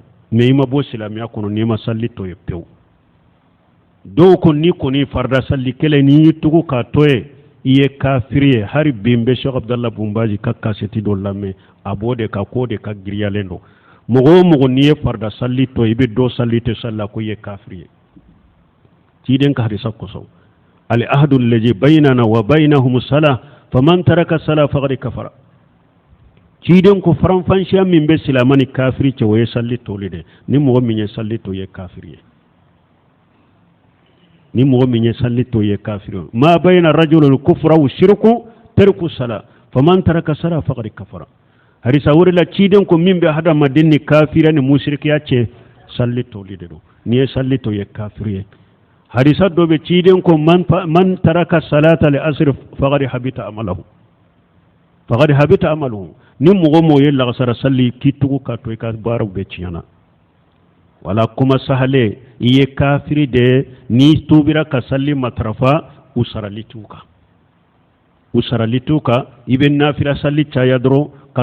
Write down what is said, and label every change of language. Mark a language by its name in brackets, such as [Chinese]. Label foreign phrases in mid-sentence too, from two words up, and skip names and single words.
[Bambara] mais i ma bɔ silamɛya kɔnɔ n'i ma salli to ye pewu dɔw ko ni kɔni farida salli kelen n'i y'i tugu k'a to ye i ye kafiri ye hari bi n bɛ Sheikh Abdallah Bumbaji ka kasɛti dɔ lamɛn a b'o de ka k'o de ka giriyalen don mɔgɔ o mɔgɔ n'i ye farida salli to i bɛ dɔ salli tɛ salli la ko i ye kafiri ye ciden ka hadisa kosɔn [Arabic] العهد الذي بيننا وبينهم الصلاة فمن ترك الصلاة فقد كفر [Bambara] ciden ko faranfasiya min bɛ silamɛ ni kafiri cɛ o ye salli toli de ni mɔgɔ min ye salli to ye kafiri ye ni mɔgɔ min ye salli to ye kafiri ye [Arabic] ما بين الرجل الكفر والشرك ترك الصلاة فمن ترك الصلاة فقد كفر [Bambara] harisa wuri la ciden ko min bɛ hadamaden ni kafira ni mushrikiya cɛ salli toli de don ni ye salli to ye kafiri ye harisa dɔ bɛ ciden ko [Arabic] من ترك صلاة العصر فقد حبط [Bambara] amaluhu ni mɔgɔ mɔgɔ ye lagasara salli k'i tugu ka to i ka baaraw bɛɛ tiɲɛna wala kuma sahale i ye kafiri de ni tubira ka salli matarafa u sarali t'u kan i bɛ nafila salli caya dɔrɔn ka